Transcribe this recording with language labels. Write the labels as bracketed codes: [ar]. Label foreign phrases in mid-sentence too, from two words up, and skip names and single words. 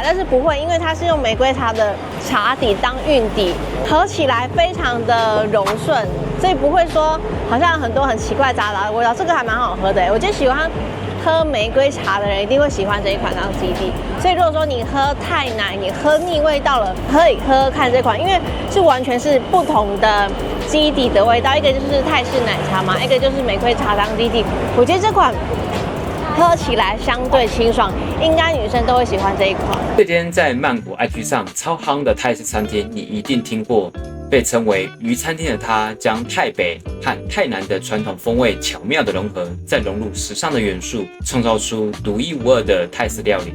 [zh] 但是不會，因為它是用玫瑰茶的茶底當韻底，喝起來非常的柔順，所以不會說好像很多很奇怪雜雜的味道。這個還蠻好喝的，我覺得喜歡喝玫瑰茶的人一定會喜歡這一款當基底。所以如果說你喝泰奶，你喝膩味道了，可以喝喝看這款，因為是完全是不同的基底的味道，一個就是泰式奶茶嘛，一個就是玫瑰茶當基底。我覺得這款喝起來相對清爽，應該女生都會喜歡這一款。這間在曼谷 IG 上超夯的泰式餐廳，你一定聽過。被稱為魚餐廳的它，將泰北和泰南的傳統風味巧妙的融合，再融入時尚的元素，創造出獨一無二的泰式料理。